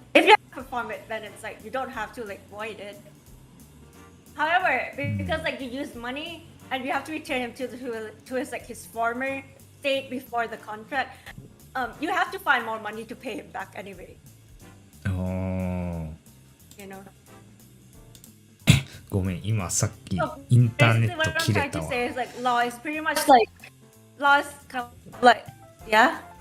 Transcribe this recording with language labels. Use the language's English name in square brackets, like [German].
[English] If you perform it, then it's like you don't have to like void it. However, because like you use money and you have to return him to his like his former state before the contract, you have to find more money to pay him back anyway. Oh. You know. [Japanese] ごめん、今さっきインターネット切れたわ。 [English] Basically, what I'm trying to say is like law is pretty much like law is kind of like yeah.